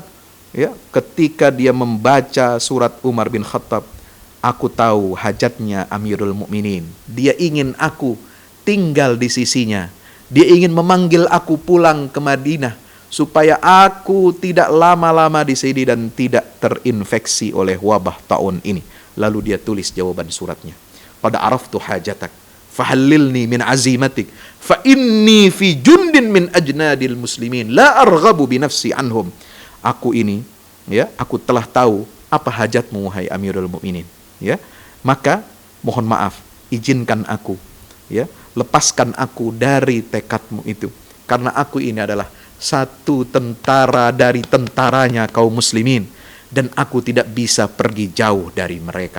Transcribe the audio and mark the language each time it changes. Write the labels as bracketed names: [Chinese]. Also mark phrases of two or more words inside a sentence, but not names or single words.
[Indonesian] Ya, ketika dia membaca surat Umar bin Khattab, aku tahu hajatnya Amirul Mukminin. Dia ingin aku tinggal di sisinya. Dia ingin memanggil aku pulang ke Madinah supaya aku tidak lama-lama di sini dan tidak terinfeksi oleh wabah taun ini. Lalu dia tulis jawaban suratnya. [Arabic] قد عرفت حاجتك فحللني من عزيمتك فإني في جند من أجناد المسلمين لا أرغب بنفسي عنهم. [Indonesian] Aku ini, ya, aku telah tahu apa hajatmu wahai Amirul Mukminin, ya. Maka mohon maaf, izinkan aku, ya, lepaskan aku dari tekadmu itu, karena aku ini adalah satu tentara dari tentaranya kaum muslimin dan aku tidak bisa pergi jauh dari mereka.